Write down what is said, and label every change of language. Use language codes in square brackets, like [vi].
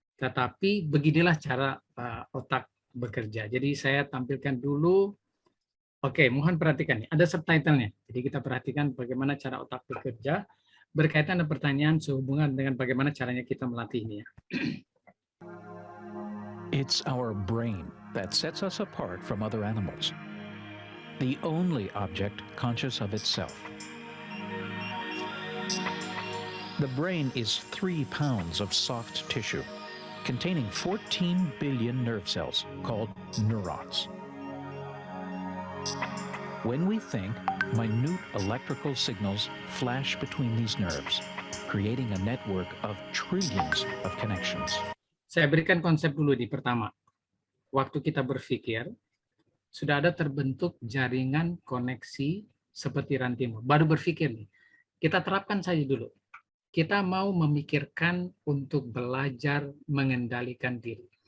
[id] Tetapi beginilah cara otak bekerja. Jadi saya tampilkan dulu. Oke, mohon perhatikan nih. Ada subtitlenya. Jadi kita perhatikan bagaimana cara otak bekerja berkaitan dengan pertanyaan sehubungan dengan bagaimana caranya kita melatih ini. [en] It's our brain that sets us apart from other animals. The only object conscious of itself. The brain is 3 pounds of soft tissue containing 14 billion nerve cells called neurons. When we think, minute electrical signals flash between these nerves, creating a network of trillions of connections. [id] Saya berikan konsep dulu di pertama. Waktu kita berpikir, sudah ada terbentuk jaringan koneksi seperti ranting. Baru berpikir nih, kita terapkan saja dulu. Kita mau memikirkan untuk belajar mengendalikan diri.